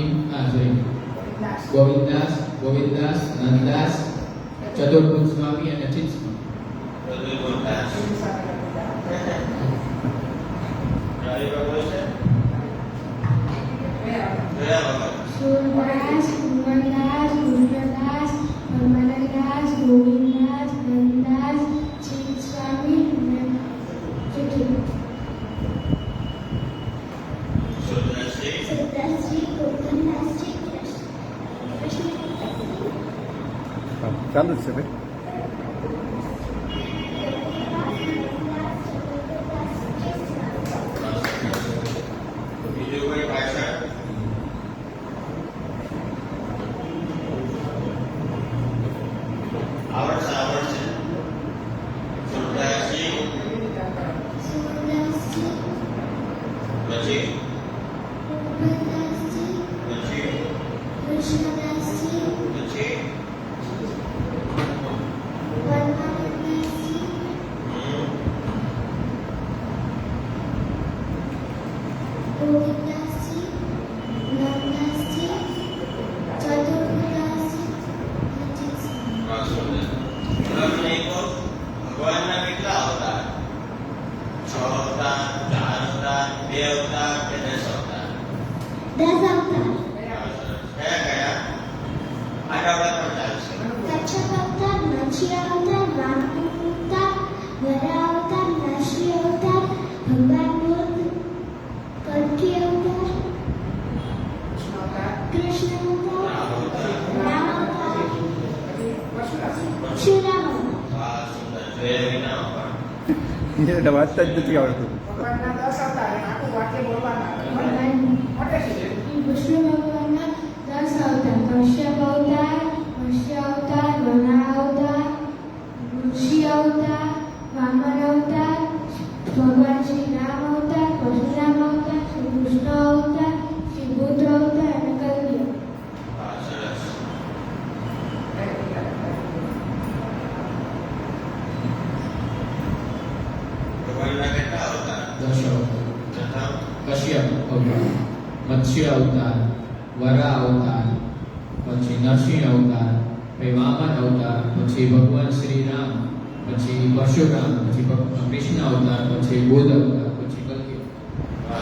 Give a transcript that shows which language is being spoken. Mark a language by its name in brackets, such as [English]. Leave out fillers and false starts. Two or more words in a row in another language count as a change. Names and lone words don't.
[Gujarati] ગોવિંદદાસ. ગોવિંદદાસ, નંદદાસ, ચતુર્ભુજ સ્વામી અને ચિત્ત સ્વામી. ચતુર્ભુજદાસ ચિત્તસ્વામી ગોવિંદદાસ. રાવી બાબુ છે ગયા. ગયા વખત सूरदास, कुंभदास, कृष्णदास, परमानंददास, गोविंददास, नंददास, चित्त स्वामी, સુરદાસજી सूरदासजी, कुंभदासजी, હા, ચાલુ જ છે ભાઈ. બીજું કોઈ પાછળ આવડશે આવડશે સુરદાસજી सूरदासजी, પછી कुंभदासजी, પછી कृष्णदासजी, પછી परमानंददासजी, गोविंददासजी, नंददासजी, चतुर्भुजदासजी, चित्त स्वामी. તમને કહો ભગવાનના કેટલા અવતાર 6 અવતાર 4 અવતાર 2 અવતાર કે 10 અવતાર 10 अवतार. કયા કયા આઠ અવતાર પણ ચાલશે कच्छप अवतार, मत्स्य अवतार, वामन अवतार, वरा अवतार, नरसिंह अवतार, भगवान बुद्ध, कल्कि अवतार, कृष्ण अवतार, राम अवतार, श्रीराम अवतार. આ સુંદર જોયા વિના પણ એને વાંચતા જ નથી આવડતું. ભગવાનના 10 અવતાર અને આખું વાક્ય બોલવાના. भगवान મોટેથી. विष्णु भगवान 10 अवतार, कश्यप अवतार, मत्स्य अवतार, वरा अवतार, ऋषि अवतार, वामन अवतार, भगवान श्री राम अवतार, परशुराम अवतार, श्री कृष्ण अवतार, श्री बुद्ध अवतार અને કલ્કી અવતાર. આ સરસ ભગવાનના કેટલા અવતાર 10 અવતાર. પ્રથમ કશ્યપ અવતાર, મત્સ્ય અવતાર, વરા અવતાર, પછી નરસિંહ અવતાર, પછી વામન અવતાર, પછી ભગવાન શ્રી રામ, પછી પરશુરામ, પછી કૃષ્ણ અવતાર, પછી બુદ્ધ અવતાર, પછી કલ્કી અવતાર.